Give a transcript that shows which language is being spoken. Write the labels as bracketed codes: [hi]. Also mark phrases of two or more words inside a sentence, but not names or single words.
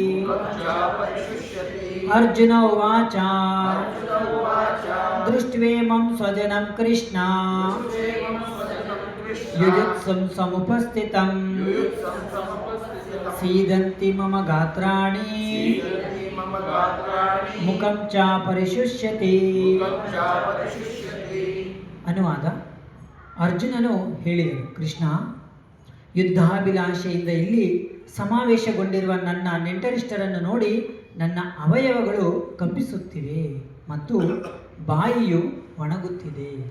[sa] अर्जुन उवाच दृष्ट्वेमं स्वजनं कृष्ण युयुत्सुं समुपस्थितं सीदन्ति मम गात्राणि मुखं च ಪರಿಶುಷ್ಯತಿ. [kn] ಅನುವಾದ. ಅರ್ಜುನನು ಹೇಳಿದನು, ಕೃಷ್ಣ, ಯುದ್ಧಾಭಿಲಾಷೆಯಿಂದ ಇಲ್ಲಿ ಸಮಾವೇಶಗೊಂಡಿರುವ ನನ್ನ ನೆಂಟರಿಷ್ಟರನ್ನು ನೋಡಿ ನನ್ನ ಅವಯವಗಳು ಕಂಪಿಸುತ್ತಿವೆ ಮತ್ತು ಬಾಯಿಯು ಒಣಗುತ್ತಿದೆ.